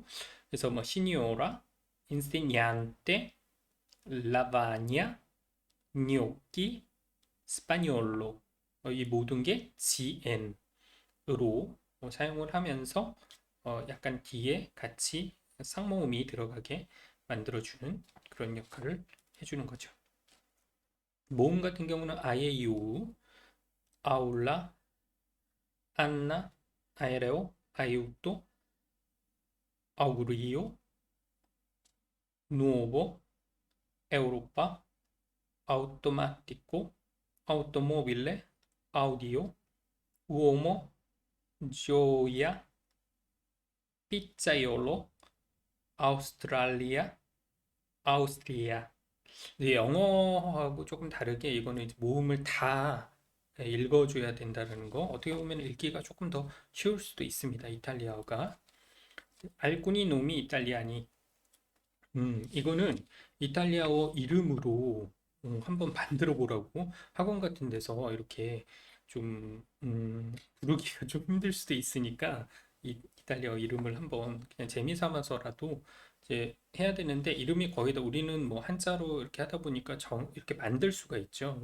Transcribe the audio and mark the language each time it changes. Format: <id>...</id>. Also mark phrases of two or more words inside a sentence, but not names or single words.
<ko>그래서 뭐</ko> <it>signora, insegnante, lavagna, gnocchi, spagnolo</it> <ko>이 모든 게 GN으로 사용을 하면서 약간 뒤에 같이 쌍모음이 들어가게 만들어주는 그런 역할을 해주는 거죠. 모음 같은 경우는</ko> <it>aiuola, aula, Anna, aereo, aiuto, augurio, nuovo, Europa, automatico, automobile, audio, uomo, gioia, pizzaiolo, Australia, 아우스트리아.</it> <ko>이제 영어하고 조금 다르게 이거는 이제 모음을 다 읽어줘야 된다는 거. 어떻게 보면 읽기가 조금 더 쉬울 수도 있습니다. 이탈리아어가.</ko> <it>alcuni nomi italiani.</it> <ko>이거는 이탈리아어 이름으로 한번 만들어 보라고 학원 같은 데서 이렇게 좀 부르기가 좀 힘들 수도 있으니까 이탈리아어 이름을 한번 그냥 재미 삼아서라도 이제 해야 되는데 이름이 거의 다 우리는 뭐 한자로 이렇게 하다 보니까 이렇게 만들 수가 있죠.</ko>